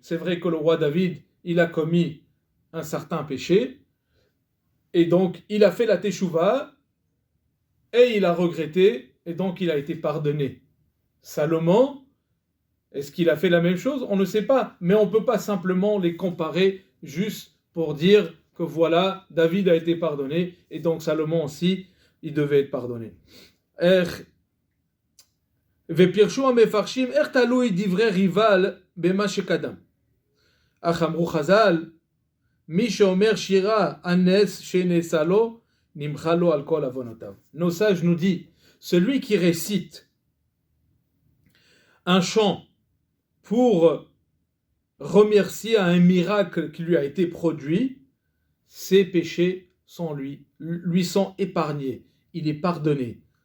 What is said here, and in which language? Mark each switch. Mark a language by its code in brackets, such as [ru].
[fr] C'est vrai que le roi David, il a commis un certain péché, et donc il a fait la teshuva, et il a regretté, et donc il a été pardonné. Salomon, est-ce qu'il a fait la même chose? On ne sait pas, mais on ne peut pas simplement les comparer juste pour dire que voilà, David a été pardonné, et donc Salomon aussi, il devait être pardonné. [he] ופירשו המפרשים איך תלוי דברי ריבל במה שקדם. אך אמרו חז"ל, מי שאומר שירה הנס שנעשה לו, נמחה לו על כל עוונותיו. [fr] Nos sages nous disent, celui qui récite un chant pour remercier à un miracle qui lui a été produit, ses péchés sont lui sont épargnés, il est pardonné.